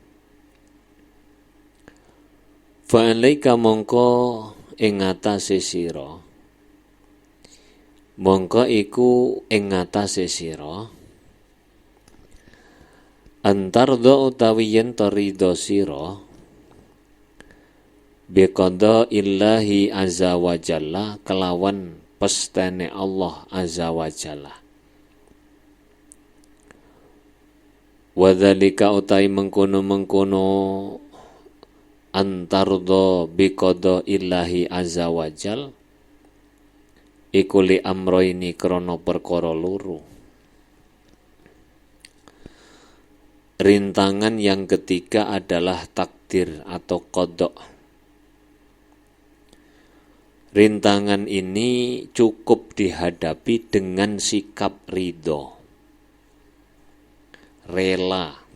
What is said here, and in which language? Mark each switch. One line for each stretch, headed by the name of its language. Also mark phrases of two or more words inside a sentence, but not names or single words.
Arabic: Fa alaika
Javanese: mongko ing ngatasé sira, mongko iku ing ngatasé sira antardo utawi yen to ridho sira
Arabic: bi qada illahi azza wa jalla
Javanese: kelawan pestene
Arabic: Allah azza wa jalla.
Javanese: Wadzalika utai mengkono-mengkono
Arabic: antardo biqada illahi azza wajal
Javanese: iku
Arabic: li amroini
Javanese: krana perkara loro.
Indonesian: Rintangan yang ketiga adalah takdir atau qada'. Rintangan ini cukup dihadapi dengan sikap ridho, rela.